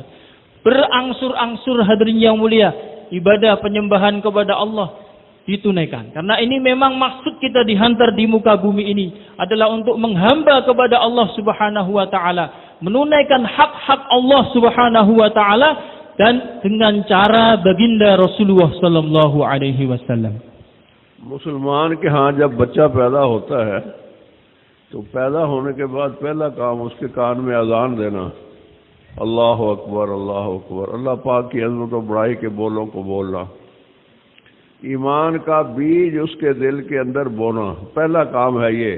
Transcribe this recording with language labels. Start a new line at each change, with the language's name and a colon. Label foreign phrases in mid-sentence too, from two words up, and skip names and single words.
Indonesian: Berangsur-angsur hadirin yang mulia, ibadah penyembahan kepada Allah ditunaikan. Karena ini memang maksud kita dihantar di muka bumi ini adalah untuk menghamba kepada Allah
Arabic: سبحانه وتعالى,
Indonesian: menunaikan hak-hak Allah
Arabic: سبحانه وتعالى,
Indonesian: dan dengan cara baginda Rasulullah
Arabic: صلى الله عليه وسلم.
Urdu: مسلمان کے ہاں جب بچہ پیدا ہوتا ہے تو پیدا ہونے کے بعد پہلا کام اس کے کان میں اذان دینا،
Arabic: اللہ اکبر، اللہ اکبر،
Urdu: اللہ پاک کی عظمت و بڑائی کے بولوں کو بولنا، ایمان کا بیج اس کے دل کے اندر بونا، پہلا کام ہے یہ۔